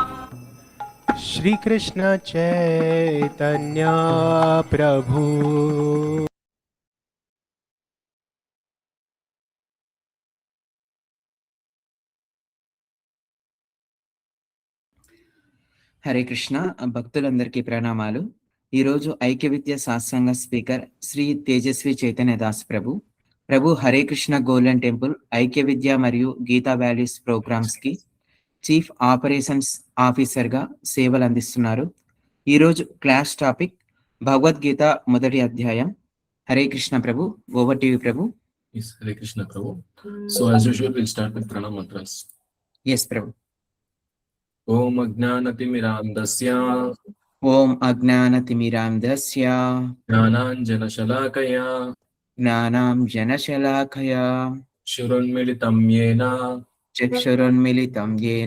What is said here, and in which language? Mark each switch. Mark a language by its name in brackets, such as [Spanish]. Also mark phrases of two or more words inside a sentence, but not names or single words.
[Sanskrit] श्री कृष्ण चैतन्य प्रभु [Telugu] హరే కృష్ణ. భక్తులందరికీ ప్రణామాలు. ఈరోజు ఐక్య విద్య సాత్సంగ స్పీకర్ శ్రీ తేజస్వి చైతన్య దాస్ ప్రభు హరే కృష్ణ గోల్డెన్ టెంపుల్ ఐక్య విద్య మరియు గీతా వాల్యూస్ ప్రోగ్రామ్స్ కి [English] chief operations officer [Telugu] గా సేవలు అందిస్తున్నారు. ఈరోజు [English] class topic [Telugu] భగవద్గీత మొదటి అధ్యాయం. హరే కృష్ణ ప్రభు. [English] over to you [Telugu] ప్రభు. [English] Yes, Hare Krishna Prabhu. So as usual, we'll start with pranam mantras. [Telugu] ఎస్ ప్రభు. [Sanskrit] ॐ अज्ञानतिमिरान्धस्य ఓం అజ్ఞానతిమిరాంధస్య ज्ञानाञ्जन शलाकया జ్ఞానాం జనశలాఖయా शुरुन्मीलितं येन చక్షురున్మిళితం యేన